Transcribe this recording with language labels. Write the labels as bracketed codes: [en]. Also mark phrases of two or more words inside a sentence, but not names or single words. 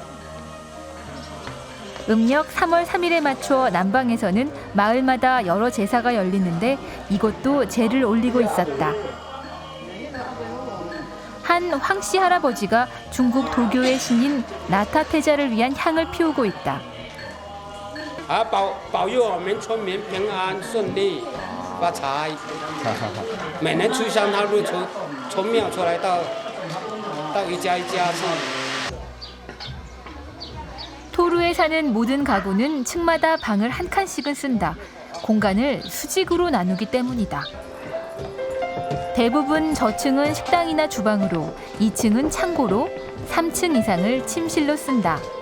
[ko] 음력 3월 3일에 맞춰 남방에서는 마을마다 여러 제사가 열리는데 이곳도 제를 올리고 있었다. 한 황씨 할아버지가 중국 도교의 신인 나타태자를 위한 향을 피우고 있다. [zh] 保佑我们村民平安顺利发财。每年初三他会从庙出来到一家一家去。 [ko] 토루에 사는 모든 가구는 층마다 방을 한 칸씩은 쓴다. 공간을 수직으로 나누기 때문이다. 대부분 저층은 식당이나 주방으로, 2층은 창고로, 3층 이상을 침실로 쓴다.